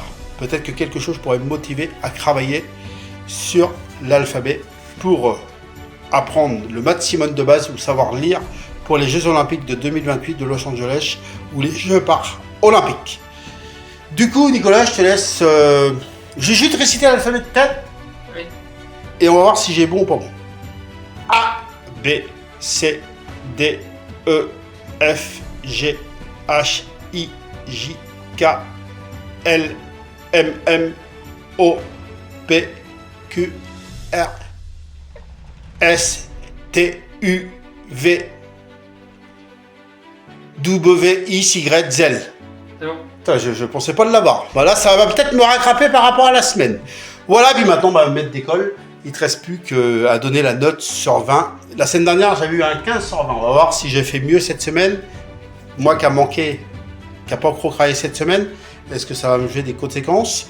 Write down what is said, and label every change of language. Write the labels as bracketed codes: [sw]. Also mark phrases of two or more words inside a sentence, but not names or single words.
[fr] Peut-être que quelque chose pourrait me motiver à travailler sur l'alphabet pour apprendre le maximum de base ou savoir lire pour les Jeux Olympiques de 2028 de Los Angeles ou les Jeux Paralympiques. Du coup, Nicolas, je te laisse. J'ai juste récité l'alphabet de tête. Oui. Et on va voir si j'ai bon ou pas bon. A, B, C, D, E, F, G, H, I, J, K, L, M, M, O, P, Q, R, S, T, U, V, W, X, Y, Z. C'est bon. Putain, je pensais pas de l'avoir. Voilà, ça va peut-être me rattraper par rapport à la semaine. Voilà, puis maintenant, bah, maître d'école, il te reste plus qu'à donner la note sur 20. La semaine dernière, j'avais eu un 15 sur 20. On va voir si j'ai fait mieux cette semaine. Moi qui a manqué, qui n'a pas trop travaillé cette semaine, est-ce que ça va me jouer des conséquences?